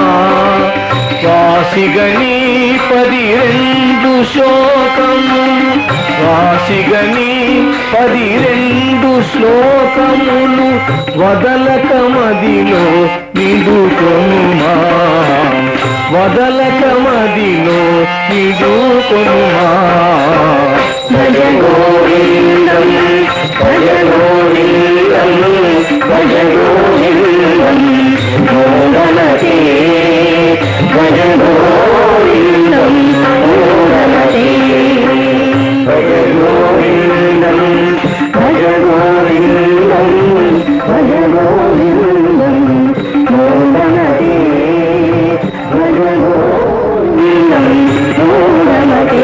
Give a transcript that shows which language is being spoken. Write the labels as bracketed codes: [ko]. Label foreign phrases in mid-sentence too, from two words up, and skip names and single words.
[te] వాసిగని 12 శ్లోకములు, వాసిగని 12 శ్లోకములు వదలక మదిలో నిదుకొనుమా, వదలక మదిలో నిదుకొనుమా. [sa] భజ గోవిందం భజ గోవిందం భజ గోవిందం మూఢమతే భజ గోవిందం మూఢమతే. భజ గోవిందం భజ గోవిందం భజ గోవిందం మూఢమతే భజ గోవిందం మూఢమతే.